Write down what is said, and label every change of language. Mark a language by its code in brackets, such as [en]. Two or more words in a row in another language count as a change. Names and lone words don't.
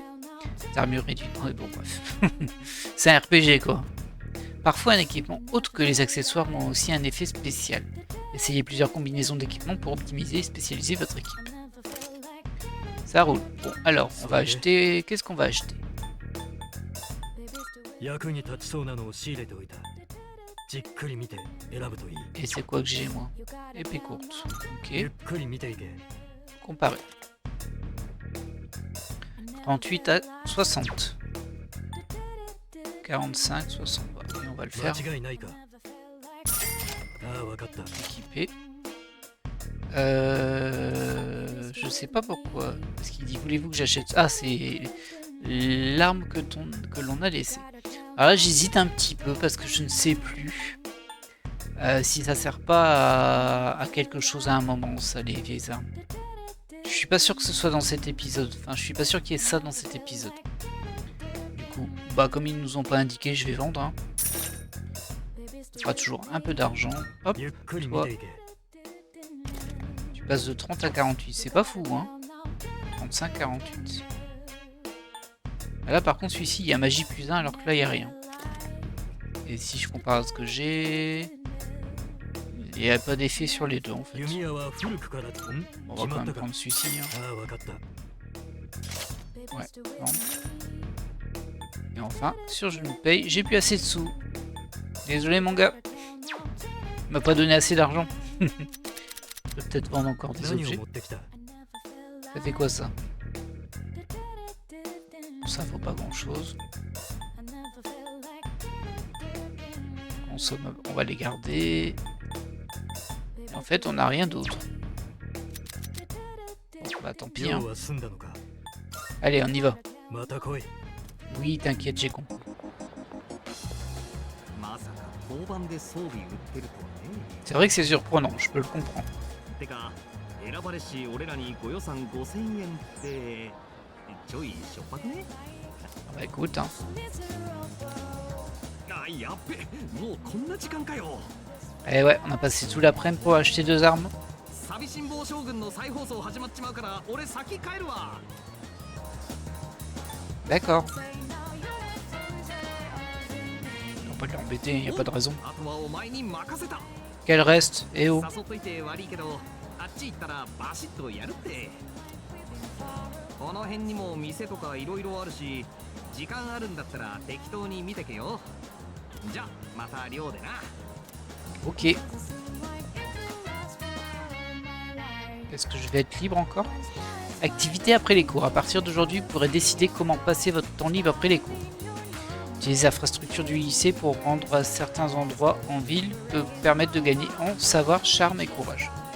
[fr] Les armures réduites. Ouais, bon, bref. C'est un RPG quoi. Parfois, un équipement autre que les accessoires ont aussi un effet spécial. Essayez plusieurs combinaisons d'équipements pour optimiser et spécialiser votre équipe. Ça roule. Bon, alors, on va acheter... Qu'est-ce qu'on va acheter? [ja] 役に立ちそうなのを仕入れておいた。じっくり見て選ぶといい。 [fr] Et c'est quoi que j'ai, moi? Épée courte. [ja] ゆっ [fr] Ok. [ja] くり見ていけ。 [fr] Comparer. 38 à 60. 45, 60. Et on va le faire [ja] 間違いないか。ああ、わかった。 [fr] équipé. Je sais pas pourquoi. Parce qu'il dit voulez-vous que j'achète. Ah, c'est l'arme que l'on a laissée. Alors là, j'hésite un petit peu parce que je ne sais plus si ça sert pas à quelque chose à un moment, ça, les vieilles armes. Je suis pas sûr que ce soit dans cet épisode. Enfin, je suis pas sûr qu'il y ait ça dans cet épisode. Du coup, bah comme ils nous ont pas indiqué, je vais vendre. Hein. Ça fera toujours un peu d'argent. Hop, [ja] ゆっくり見 [fr] toi, [ja] ていけ。 [fr] tu passes de 30 à 48. C'est pas fou, hein. 35, 48. Là, par contre, celui-ci, il y a magie plus 1, alors que là, il n'y a rien. Et si je compare à ce que j'ai... Il n'y a pas d'effet sur les deux, en fait. [ja] 弓矢は古くから。ん [fr] On va quand même prendre celui-ci. Hein. [ja] ああ、わかった。 [fr] Ouais, vendre. Et enfin, sur je me paye, j'ai plus assez de sous. Désolé, mon gars. Il m'a pas donné assez d'argent. Je vais peut-être vendre encore des [ja] 何を [fr] objets. [ja] 持ってきた。 [fr] Ça fait quoi, ça? Ça vaut pas grand-chose. On va les garder. Et en fait, on n'a rien d'autre. Bon, bah tant pis. [ja] 用 [fr] Hein. [ja] は済んだのか。 [fr] Allez, on y va. [ja] また来い。 [fr] Oui, t'inquiète, j'ai compris. [ja] まさか交番で装備売ってるとはね。 [fr] C'est vrai que c'est surprenant, je peux le comprendre. [ja] てか選ばれし俺らにご予算5000円ってちょいしょっぱくね。 [fr] Bah écoute, hein. [ja] あ、やっべ、もうこんな時間かよ。 [fr] Eh ouais, on a passé tout l'après-midi pour acheter 2 armes. [ja] サビ辛抱将軍の再放送始まっちまうから俺先帰るわ。 [fr] D'accord. On va pas l'embêter, y a pas de raison. [ja] あとはお前に任せた。 [fr] Qu'elle reste, eh oh. [ja] 誘っといて悪いけど、あっち行ったらバシッとやるって。この辺にも店とかいろいろあるし、時間あるんだったら適当に見てけよ。じゃまた寮でな。 [fr] Ok. Est-ce que je vais être libre encore? Activité après les cours. À partir d'aujourd'hui, vous pourrez décider comment passer votre temps libre après les cours. Utiliser l'infrastructure du lycée pour rendre à certains endroits en ville peut permettre de gagner en savoir, charme et courage.